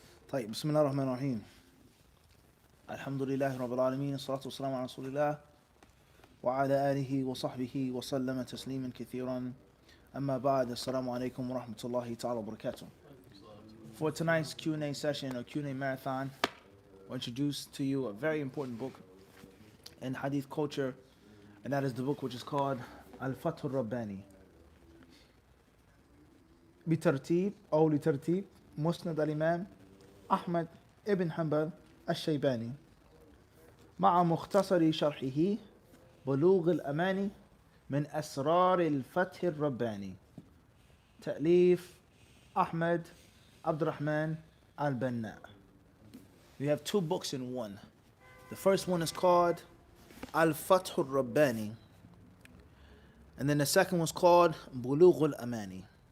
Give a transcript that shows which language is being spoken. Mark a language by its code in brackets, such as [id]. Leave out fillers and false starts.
[ar] طيب بسم الله الرحمن الرحيم. الحمد لله رب العالمين، الصلاة والسلام على رسول الله وعلى آله وصحبه وسلم تسليما كثيرا. أما بعد, [en] Assalamu alaikum wa rahmatullahi ta'ala wa barakatuh. For tonight's Q&A session or Q&A marathon, I'll introduce to you a very important book in Hadith culture, and that is the book which is called Al-Fath al-Rabbani. [ar] بترتيب أو لترتيب مسند الإمام أحمد ابن حنبل الشيباني مع مختصر شرحه بلوغ الأماني من أسرار الفتح الرباني. تأليف Ahmed Abdurrahman al-Banna. [en] We have two books in one. The first one is called Al-Fath al-Rabbani, and then the second was called Bulugh al-Amani.